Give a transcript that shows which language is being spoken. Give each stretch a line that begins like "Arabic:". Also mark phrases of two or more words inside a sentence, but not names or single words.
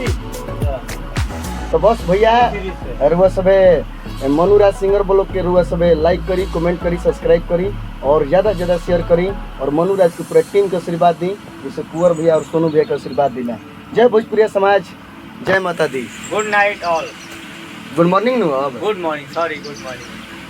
Bhojpuri: तो बस भैया सीरीज से रुआ सबे मनुराज सिंगर ब्लॉग के रुआ सबे लाइक करी कमेंट करी सब्सक्राइब करी और ज़्यादा से ज़्यादा शेयर करी और मनुराज की पूरा टीम के आशीर्वाद दी जैसे कुंवर भैया और सोनू भैया के आशीर्वाद देना। जय भोजपुरिया समाज, जय माता दी।
English: Good night all. Good morning नु अब Good morning sorry good morning.